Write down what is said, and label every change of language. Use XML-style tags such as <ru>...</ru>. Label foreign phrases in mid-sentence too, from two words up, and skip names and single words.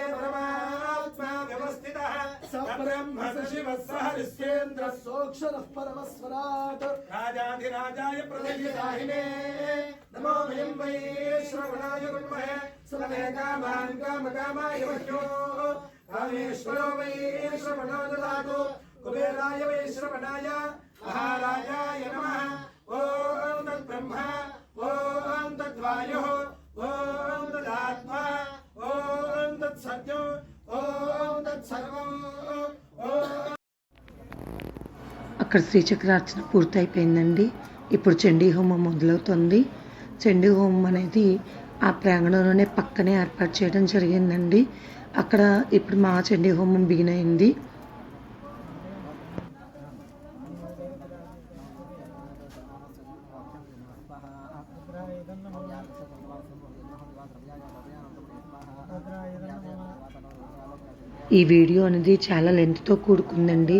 <sa>परमात्मा व्यवस्थितः ब्रह्म शिवः सह ऋष्येन्द्रः सोऽक्षरः परमस्वराट् राजाधिराजाय प्रदयदाहिने नमो वयं वै श्रवणाय कुर्महे सर्वे कामान् कामकामाय वह्यो कामेश्वरो वै श्रवणो ददातु कुबेराय वै श्रवणाय महाराजाय नमः। ॐ तद्ब्रह्म ॐ तद्वायुः ॐ तदात्मा ॐ तत्सत्यो ॐ तत्सर्वं ॐ।</sa> <te>అక్కడ శ్రీచక్రార్చన పూర్తయిపోయిందండి. ఇప్పుడు చండీ హోమం మొదలవుతుంది. చండీ హోమం అనేది ఆ ప్రాంగణంలోనే పక్కనే ఏర్పాటు చేయడం జరిగిందండి. అక్కడ ఇప్పుడు మా చండీ హోమం బిగిన్ అయింది. ఈ వీడియో అనేది చాలా లెంత్తో కూడుకుందండి.</te>